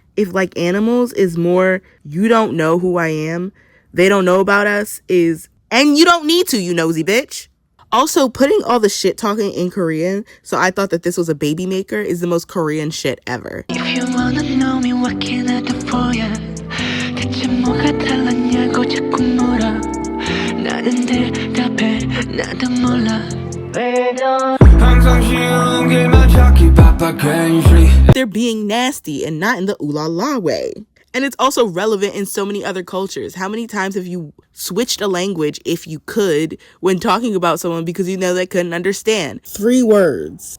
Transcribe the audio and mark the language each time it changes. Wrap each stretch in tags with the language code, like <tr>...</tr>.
<en>If Like Animals is more, you don't know who I am, they don't know about us, is, and you don't need to, you nosy bitch. Also, putting all the shit talking in Korean, so I thought that this was a baby maker, is the most Korean shit ever. If you wanna know me, what can I do for ya?</en> <ko>대체 뭐가 달랐냐고 자꾸 물어. 나는 대답해, 나도 몰라.</ko> <en>They're being nasty and not in the ooh la la way. And it's also relevant in so many other cultures. How many times have you switched a language, if you could, when talking about someone because you know they couldn't understand? 3 words.</en>